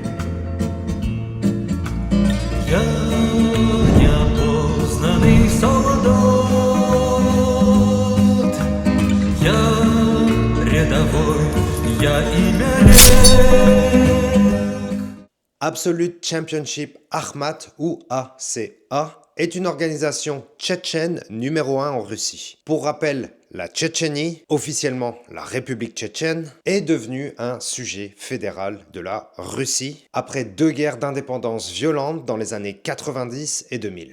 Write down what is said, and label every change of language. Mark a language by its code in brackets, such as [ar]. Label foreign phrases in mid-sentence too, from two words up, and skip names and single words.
[ru] Я неопознанный солдат, я рядовой, я имя рек. [fr] Absolute Championship Akhmat ou ACA est une organisation tchétchène numéro 1 en Russie. Pour rappel, la Tchétchénie, officiellement la République tchétchène, est devenue un sujet fédéral de la Russie après 2 guerres d'indépendance violentes dans les années 90 et 2000.